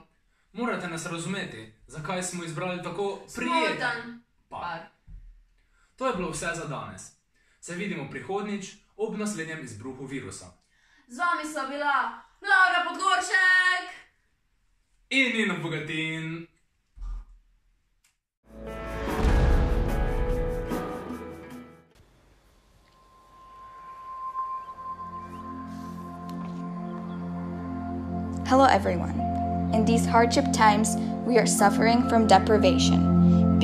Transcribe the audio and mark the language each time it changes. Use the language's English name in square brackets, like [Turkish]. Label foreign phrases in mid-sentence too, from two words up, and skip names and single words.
[Slovenian] Morate nas razumeti, zakaj smo izbrali tako prijeten par. To je bilo vse za danes. Se vidimo prihodnjič ob naslednjem izbruhu virusa. Z vami sva bila Laura Podgoršek in Nino Bogatin. [English] Hello everyone. In these hardship times, we are suffering from deprivation.